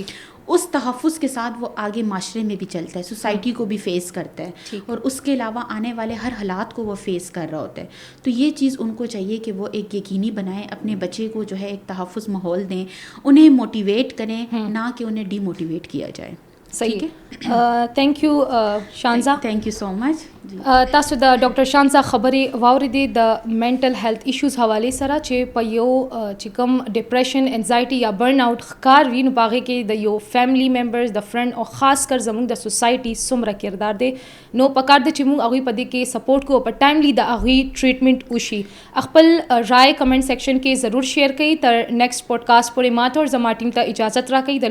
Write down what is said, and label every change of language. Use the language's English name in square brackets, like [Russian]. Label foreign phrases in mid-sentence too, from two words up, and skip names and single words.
[Urdu] اس تحفظ کے ساتھ وہ آگے معاشرے میں بھی چلتا ہے, سوسائٹی کو بھی فیس کرتا ہے, اور اس کے علاوہ آنے والے ہر حالات کو وہ فیس کر رہا ہوتا ہے. تو یہ چیز ان کو چاہیے کہ وہ ایک یقینی بنائیں, اپنے بچے کو جو ہے ایک تحفظ ماحول دیں, انہیں موٹیویٹ کریں, نہ کہ انہیں ڈی موٹیویٹ کیا جائے. صحیح ہے. [English] thank you [Urdu] شانزہ. [English] thank you so much. [Pashto] تاسو د ډاکټر شانزہ خبرې واورېدې د [English] mental health issues [Pashto] حوالې سره چې په یو چې کوم ډپریشن, انزایټي یا [English] burn out [Pashto] ښکار وي نو په هغې کې د یو [English] family members, [Pashto] د فرینډ او خاص کر زموږ د سوسایټي څومره کردار دی, نو پکار دی چې موږ هغوی په دې کې سپورټ کوو, په ټایملی د هغوی ټریټمنټ وشي. خپل رائے [English] comment section [Pashto] کې ضرور شیئر کړئ. تر [English] next podcast [Pashto] پورې ماته او زما ټیم ته اجازت راکړئ.